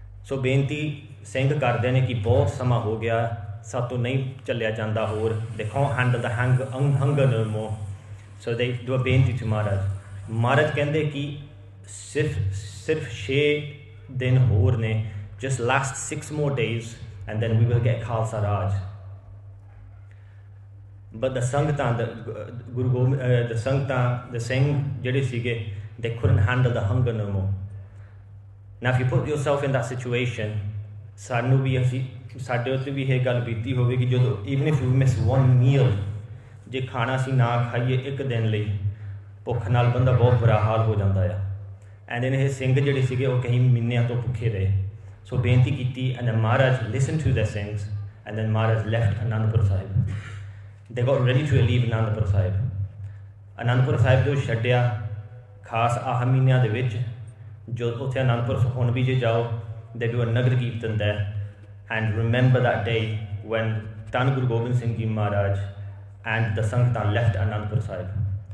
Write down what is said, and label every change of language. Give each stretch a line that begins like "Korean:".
Punjabi: So ਬੇਨਤੀ ਸਿੰਘ ਕਰਦੇ ਨੇ ਕਿ ਬਹੁਤ ਸਮਾਂ ਹੋ ਗਿਆ ਸਾਤੋਂ ਨਹੀਂ ਚੱਲਿਆ ਜਾਂਦਾ ਹੋਰ
English: they can't handle the hunger no more,
Punjabi: so they do a ਬੇਨਤੀ to ਮਹਾਰਾਜ ਕਹਿੰਦੇ ਕਿ ਸਿਰਫ 6 ਦਿਨ ਹੋਰ ਨੇ
English: just last 6 more days and then we will get Khalsa Raj. But the Sangtan, the Sangtan, the Singh, they couldn't handle the hunger no more. Now, if you put yourself in that situation, even if you miss one meal,
Punjabi: ਜੇ ਖਾਣਾ ਸੀ ਨਾ ਖਾਈਏ ਇੱਕ ਦਿਨ ਲਈ ਭੁੱਖ ਨਾਲ ਬੰਦਾ ਬਹੁਤ ਬੁਰਾ ਹਾਲ ਹੋ ਜਾਂਦਾ ਆ ਐਂਡ ਇਹ ਸਿੰਘ ਜਿਹੜੇ ਸੀਗੇ ਉਹ ਕਈ ਮਹੀਨਿਆਂ ਤੋਂ ਭੁੱਖੇ ਰਹੇ ਸੋ ਬੇਨਤੀ ਕੀਤੀ and Maharaj
English: Listen to the Singhs and then Maharaj left Anandpur Sahib they got ready to leave Anandpur Sahib. Anandpur Sahib
Punjabi: ਜੋ ਛੱਡਿਆ ਖਾਸ ਆਹ ਮਹੀਨਿਆਂ ਦੇ ਵਿੱਚ ਜੋ ਉੱਥੇ ਅਨੰਦਪੁਰ ਹੁਣ ਵੀ ਜੇ ਜਾਓ
English: they do a Nagar Kirtan there and remember that day when Tan Guru Gobind Singh Ji Maharaj and the Sangtan left Anandpur Sahib.